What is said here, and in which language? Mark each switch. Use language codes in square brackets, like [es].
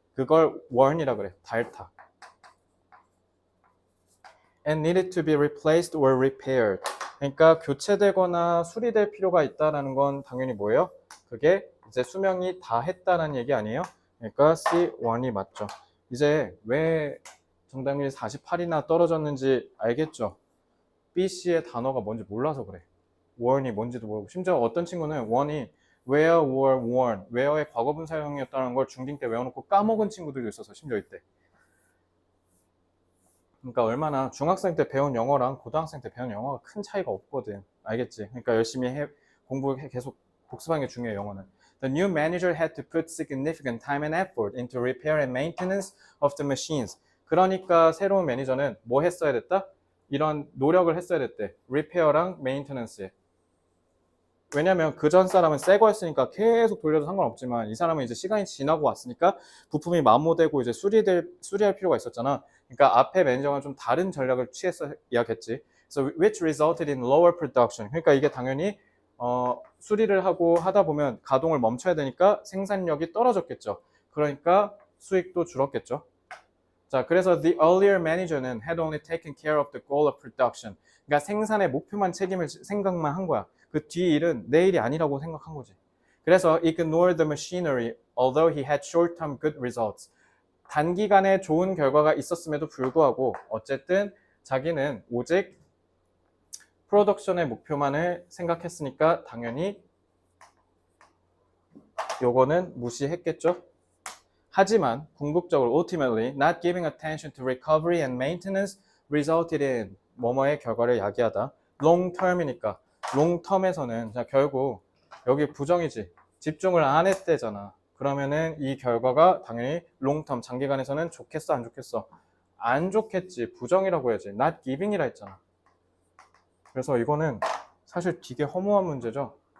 [ko] 그걸 worn이라 그래. 닳다. [en] And needed to be replaced or repaired. [ko] 그러니까 교체되거나 수리될 필요가 있다는 건 당연히 뭐예요? 그게 이제 수명이 다 했다는 얘기 아니에요? 그러니까 C1이 맞죠. 이제 왜 정답률이 48이나 떨어졌는지 알겠죠? BC의 단어가 뭔지 몰라서 그래. worn이 뭔지도 모르고, 심지어 어떤 친구는 원이 [en] where were worn, [ko] where의 과거분 사용이었다는 걸 중딩 때 외워놓고 까먹은 친구들도 있어서 심지어 이때. 그러니까 얼마나 중학생 때 배운 영어랑 고등학생 때 배운 영어가 큰 차이가 없거든. 알겠지? 그러니까 열심히 공부 계속 복습하는 게 중요해, 영어는. [en] The new manager had to put significant time and effort into repair and maintenance of the machines. [ko] 그러니까 새로운 매니저는 뭐 했어야 됐다? 이런 노력을 했어야 됐대. repair랑 maintenance에. 왜냐면 그 전 사람은 새 거였으니까 계속 돌려도 상관없지만 이 사람은 이제 시간이 지나고 왔으니까 부품이 마모되고 이제 수리할 필요가 있었잖아. 그러니까 앞에 매니저가 좀 다른 전략을 취했어야겠지. [en] So which resulted in lower production. [ko] 그러니까 이게 당연히 수리를 하고 하다 보면 가동을 멈춰야 되니까 생산력이 떨어졌겠죠. 그러니까 수익도 줄었겠죠. [en] 자, 그래서 the earlier manager는 had only taken care of the goal of production. [ko] 그러니까 생산의 목표만 생각만 한 거야. 그 뒤 일은 내 일이 아니라고 생각한 거지. [en] 그래서 ignored the machinery although he had short-term good results. [ko] 단기간에 좋은 결과가 있었음에도 불구하고 어쨌든 자기는 오직 프로덕션의 목표만을 생각했으니까 당연히 요거는 무시했겠죠. 하지만 궁극적으로 [en] ultimately not giving attention to recovery and maintenance resulted in [ko] 뭐뭐의 결과를 야기하다. long term이니까 long term에서는 자 결국 여기 부정이지. 집중을 안 했대잖아. 그러면은 이 결과가 당연히 long term 장기간에서는 좋겠어 안 좋겠어? 안 좋겠지. 부정이라고 해야지. not giving이라 했잖아. 그래서 이거는 사실 되게 허무한 문제죠.